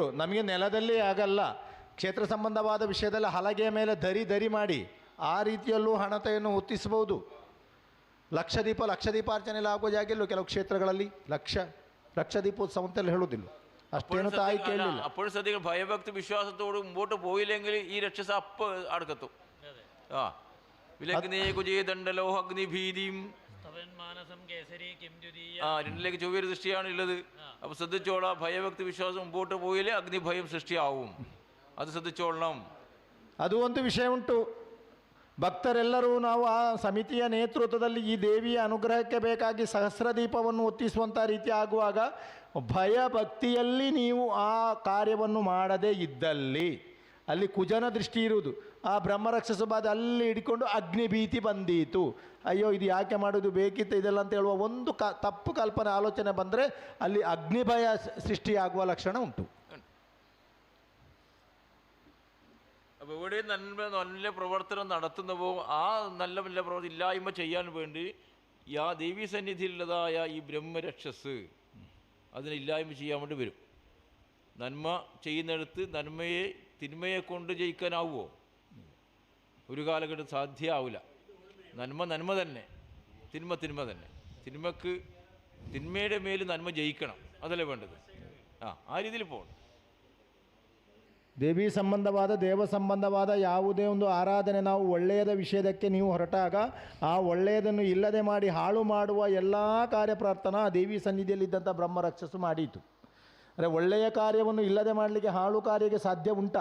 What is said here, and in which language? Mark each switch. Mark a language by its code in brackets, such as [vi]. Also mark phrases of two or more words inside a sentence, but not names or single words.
[kn] ನಮಗೆ ನೆಲದಲ್ಲಿ ಆಗಲ್ಲ, ಕ್ಷೇತ್ರ ಸಂಬಂಧವಾದ ವಿಷಯದಲ್ಲಿ ಹಲಗೆಯ ಮೇಲೆ ದರಿ ಮಾಡಿ ಆ ರೀತಿಯಲ್ಲೂ ಹಣತೆಯನ್ನು ಹೊತ್ತಿಸಬಹುದು. ಲಕ್ಷ ದೀಪಾರ್ಚನೆಯಲ್ಲಿ ಆಗುವ ಜಾಗೆಯಲ್ಲೂ ಕೆಲವು ಕ್ಷೇತ್ರಗಳಲ್ಲಿ ಲಕ್ಷ ದೀಪೋತ್ಸವ ಅಂತೆಲ್ಲ ಹೇಳುವುದಿಲ್ಲ. ಅಷ್ಟೇನು ತಾಯಿ ಕೇಳಲಿಲ್ಲ. [ml] അപ്പോൾ ശ്രദ്ധിക്കണം, ഭയഭക്തി വിശ്വാസത്തോട് മുമ്പോട്ട് പോയില്ലെങ്കിൽ ഈ രക്ഷസ അപ്പ് അടുക്കത്തു. വിലഗ്നേ കുജേദണ്ഡലോ അഗ്നിഭീതിയും രണ്ടിലേക്ക് ചൊവ്വ ദൃഷ്ടിയാണ് ഉള്ളത്. അപ്പൊ ശ്രദ്ധിച്ചോളാം, ഭയഭക്തി വിശ്വാസം മുമ്പോട്ട് പോയില്ലേ അഗ്നിഭയം ಸೃಷ್ಟಿಯಾവും. ಅದು ശ്രദ്ധിച്ചോളണം. [kn] ಅದು ಒಂದು ವಿಷಯ ಉಂಟು. ಭಕ್ತರೆಲ್ಲರೂ ನಾವು ಆ ಸಮಿತಿಯ ನೇತೃತ್ವದಲ್ಲಿ ಈ ದೇವಿಯ ಅನುಗ್ರಹಕ್ಕೆ ಬೇಕಾಗಿ ಸಹಸ್ರ ದೀಪವನ್ನು ಹೊತ್ತಿಸುವಂಥ ರೀತಿ ಆಗುವಾಗ ಭಯ ಭಕ್ತಿಯಲ್ಲಿ ನೀವು ಆ ಕಾರ್ಯವನ್ನು ಮಾಡದೇ ಇದ್ದಲ್ಲಿ ಅಲ್ಲಿ ಕುಜನ ದೃಷ್ಟಿ ಇರುವುದು. ಆ ಬ್ರಹ್ಮರಕ್ಷಸ ಬಾಧ ಅಲ್ಲಿ ಹಿಡ್ಕೊಂಡು ಅಗ್ನಿಭೀತಿ ಬಂದೀತು, ಅಯ್ಯೋ ಇದು ಯಾಕೆ ಮಾಡೋದು ಬೇಕಿತ್ತು ಇದೆಲ್ಲ ಅಂತ ಹೇಳುವ ಒಂದು ತಪ್ಪು ಕಲ್ಪನೆ ಆಲೋಚನೆ ಬಂದರೆ ಅಲ್ಲಿ ಅಗ್ನಿಭಯ ಸೃಷ್ಟಿಯಾಗುವ ಲಕ್ಷಣ ಉಂಟು. [ml] അപ്പോൾ എവിടെ നല്ല പ്രവർത്തനം നടത്തുന്നവോ ആ നല്ല പ്രവർത്തനം ഇല്ലായ്മ ചെയ്യാൻ വേണ്ടി ആ ദേവീ സന്നിധിയിലുള്ളതായ ഈ ബ്രഹ്മരക്ഷസ് അതിനെ ഇല്ലായ്മ ചെയ്യാൻ വേണ്ടി വരും. നന്മ ചെയ്യുന്നിടത്ത് തിന്മയെ കൊണ്ട് ജയിക്കാനാവുമോ? ഒരു കാലഘട്ടം സാധ്യമാവില്ല. നന്മ തന്നെ, തിന്മ തന്നെ. തിന്മയുടെ മേൽ നന്മ ജയിക്കണം. അതല്ലേ വേണ്ടത്. ആ രീതിയിൽ പോകണം. [kn] ದೇವಿ ಸಂಬಂಧವಾದ ದೇವ ಸಂಬಂಧವಾದ ಯಾವುದೇ ಒಂದು ಆರಾಧನೆ ನಾವು ಒಳ್ಳೆಯದ ವಿಷಯದಕ್ಕೆ ನೀವು ಹೊರಟಾಗ ಆ ಒಳ್ಳೆಯದನ್ನು ಇಲ್ಲದೆ ಮಾಡಿ ಹಾಳು ಮಾಡುವ ಎಲ್ಲ ಕಾರ್ಯಪ್ರಾರ್ಥನಾ ದೇವಿ ಸನ್ನಿಧಿಯಲ್ಲಿದ್ದಂಥ ಬ್ರಹ್ಮ ರಕ್ಷಸು ಮಾಡೀತು. ಅಂದರೆ ಒಳ್ಳೆಯ ಕಾರ್ಯವನ್ನು ಇಲ್ಲದೆ ಮಾಡಲಿಕ್ಕೆ ಹಾಳು ಕಾರ್ಯಕ್ಕೆ ಸಾಧ್ಯ ಉಂಟಾ?